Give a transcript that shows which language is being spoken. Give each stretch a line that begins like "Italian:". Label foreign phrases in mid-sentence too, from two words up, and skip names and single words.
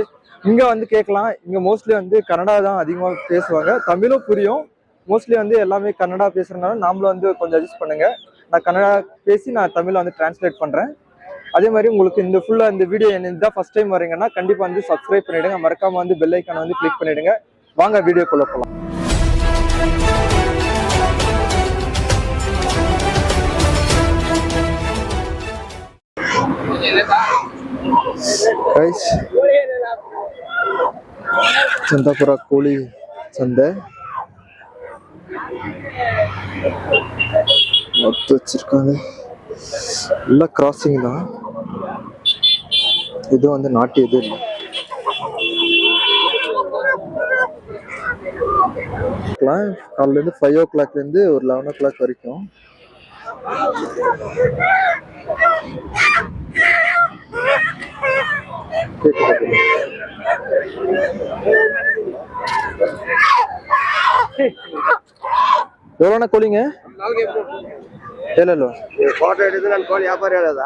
Tamil: இங்க வந்து கேட்கலாம், இங்க மோஸ்ட்லி வந்து கன்னடா தான் அதிகமா பேசுவாங்க, தமிழும் புரியும். மோஸ்ட்லி வந்து எல்லாமே கன்னடா பேசுறதுனால நாமளும் வந்து கொஞ்சம் அட்ஜஸ்ட் பண்ணுங்க. நான் கன்னடா பேசி நான் தமிழை வந்து டிரான்ஸ்லேட் பண்றேன். அதே மாதிரி உங்களுக்கு இந்த ஃபுல்லா இந்த வீடியோ இதுதான்
English: first time
Tamil: வரீங்கன்னா கண்டிப்பா வந்து சப்ஸ்கிரைப் பண்ணிடுங்க, மறக்காம வந்து பெல் ஐக்கானை வந்து கிளிக் பண்ணிடுங்க. வாங்க வீடியோக்குள்ள போகலாம்.
Kannada: ಚಂದಾಪುರ ಕೋಳಿ ಚಂದೆ
Tamil: மொத்த வச்சிருக்காங்க. எல்லாம் கிராசிங் தான். இது வந்து நாட்டு எது இல்லை. காலையிலேருந்து 5 o'clockலேருந்து ஒரு 11 o'clock வரைக்கும். எவ்வளோண்ணா கோழிங்க?
Kannada: ಹೇಳಲ್ವಾ? ಫೋಟೋ ಹಿಡಿದು ನನ್ನ ಕೋಳಿ ವ್ಯಾಪಾರ ಹೇಳೋದಾ?